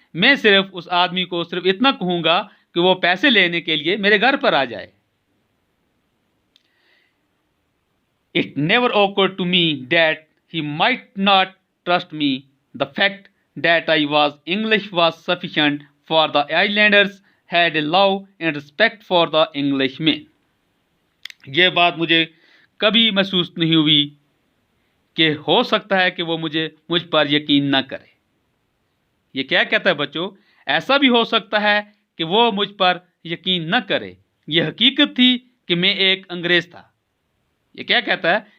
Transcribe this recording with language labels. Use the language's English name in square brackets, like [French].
[Hindi] मैं सिर्फ उस आदमी को सिर्फ इतना कहूंगा कि वो पैसे लेने के लिए मेरे घर पर आ जाए। [English] It never occurred to me that he might not trust me. The fact that I was English was sufficient, for the islanders had a love and respect for the Englishmen. [Hindi] ये बात मुझे कभी महसूस नहीं हुई कि हो सकता है कि वो मुझ पर यकीन न करे। ये क्या कहता है बच्चों? ऐसा भी हो सकता है कि वो मुझ पर यकीन न करे। यह हकीकत थी कि मैं एक अंग्रेज था। ये क्या कहता है?